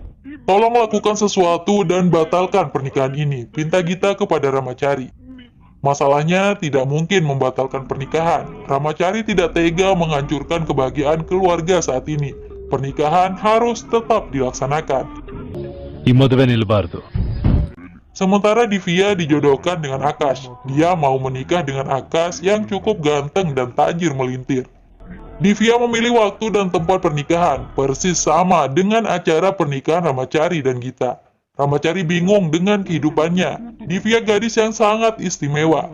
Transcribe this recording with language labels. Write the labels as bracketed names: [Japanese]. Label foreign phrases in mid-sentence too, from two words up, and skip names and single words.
[Indonesian] Tolong lakukan sesuatu dan batalkan pernikahan ini, pinta Gita kepada Ramachari. Masalahnya tidak mungkin membatalkan pernikahan. Ramachari tidak tega menghancurkan kebahagiaan keluarga saat ini. Pernikahan harus tetap dilaksanakan. [Kannada] ಈ ಮದುವೆ ನಿಲ್ಬಾರ್ದು. [Indonesian] Sementara Divya dijodohkan dengan Akash. Dia mau menikah dengan Akash yang cukup ganteng dan tajir melintir. Divya memilih waktu dan tempat pernikahan, persis sama dengan acara pernikahan Ramachari dan Gita. Ramachari bingung dengan kehidupannya. Divya gadis yang sangat istimewa.